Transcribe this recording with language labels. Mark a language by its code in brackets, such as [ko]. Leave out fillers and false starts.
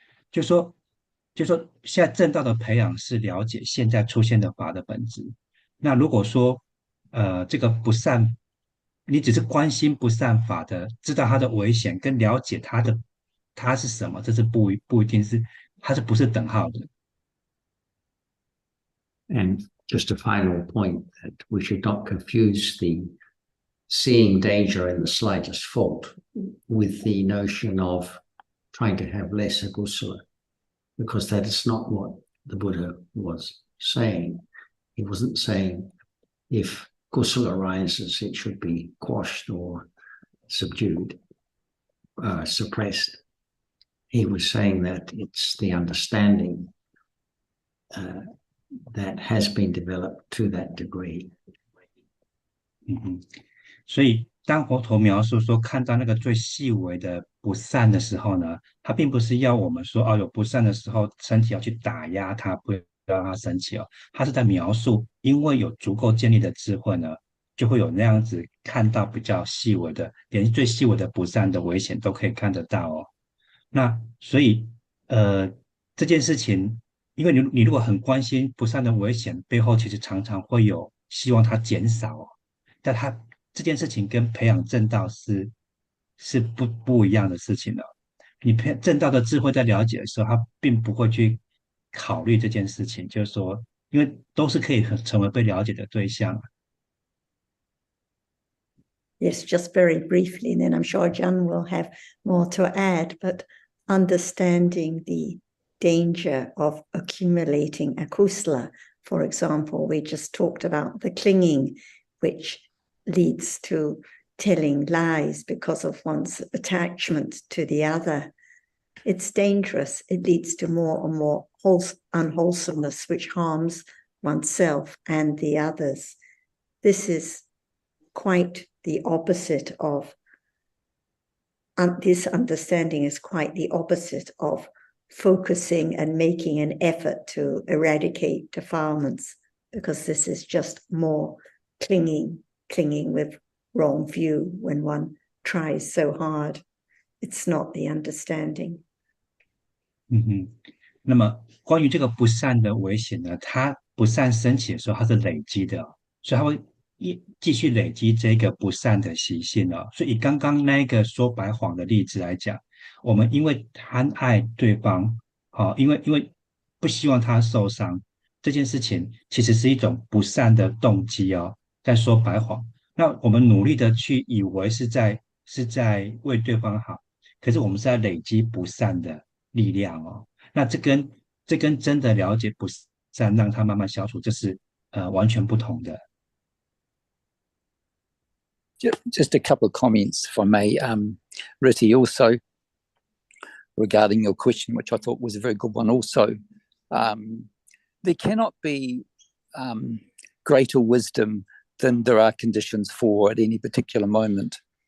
[zh] 就说现在正道的培养是了解现在出现的法的本质。那如果说这个不善，你只是关心不善法的，知道它的危险跟了解它是什么，这是不一定是，它是不是等号的。 [en] And just a final point, that we should not confuse the seeing danger in the slightest fault with the notion of trying to have less agusala, because that is not what the Buddha was saying. He wasn't saying if kusala arises, it should be quashed or subdued, suppressed. He was saying that it's the understanding that has been developed to that degree. [zh] 所以当佛陀描述说看到那个最细微的不善的时候呢，他并不是要我们说有不善的时候身体要去打压它，不要让它升起哦。他是在描述，因为有足够建立的智慧呢，就会有那样子看到比较细微的，连最细微的不善的危险都可以看得到哦。那所以这件事情，因为你如果很关心不善的危险，背后其实常常会有希望它减少哦。但这件事情跟培养正道是不一样的事情了。你正道的智慧在了解的时候，他并不会去考虑这件事情，就是说，因为都是可以成为被了解的对象。 [en] Yes, just very briefly, and then I'm sure John will have more to add, but understanding the danger of accumulating akusala. For example, we just talked about the clinging, which leads to telling lies because of one's attachment to the other. It's dangerous. It leads to more and more unwholesomeness, which harms oneself and the others. This is quite the opposite of, this understanding is quite the opposite of focusing and making an effort to eradicate defilements, because this is just more clinging with wrong view when one tries so hard. It's not the understanding. [zh] 嗯哼，那么关于这个不善的危险呢，它不善升起的时候，它是累积的哦，所以它会继续累积这个不善的习性哦。所以以刚刚那个说白谎的例子来讲，我们因为贪爱对方，因为不希望他受伤，这件事情其实是一种不善的动机哦，在说白谎。那我们努力的去以为是在为对方好，可是我们是在累积不善的力量哦。那这跟真的了解不善，让它慢慢消除，这是完全不同的。 [en] Just a couple of comments, if I may, Riti, also regarding your question, which I thought was a very good one. Also, there cannot be greater wisdom than there are conditions for at any particular moment.